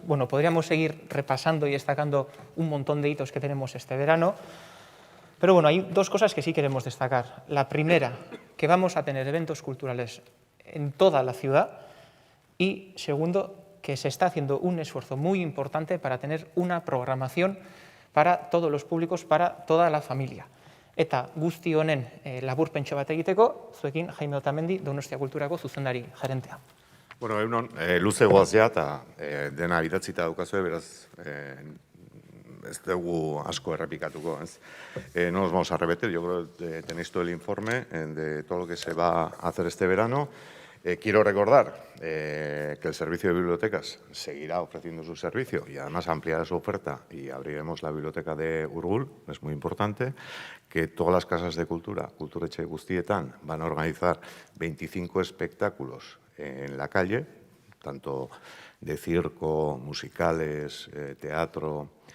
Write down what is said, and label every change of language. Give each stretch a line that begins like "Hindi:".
Spanish: Bueno, podríamos seguir repasando y destacando un montón de hitos que tenemos este verano, pero bueno, hay dos cosas que sí queremos destacar. La primera, que vamos a tener eventos culturales en toda la ciudad, y segundo, que se está haciendo un esfuerzo muy importante para tener una programación para todos los públicos, para toda la familia.
Basque: Eta guzti honen laburpentxo bat egiteko, zuekin Jaime Otamendi, Donostia Kulturako zuzendari gerentea. Bueno, luze goazia eta dena idatzita daukazue, beraz ez dugu asko errepikatuko, ez.
Spanish: No nos vamos a repetir, yo creo que tenéis todo el informe de todo lo que se va a hacer este verano. Quiero recordar que el servicio de bibliotecas seguirá ofreciendo su servicio y además ampliará su oferta, y abriremos la biblioteca de Urgul, es muy importante, que todas las casas de cultura,
Basque: Kulturetxe guztietan,
Spanish: van a organizar 25 espectáculos en la calle, tanto de circo, musicales, teatro,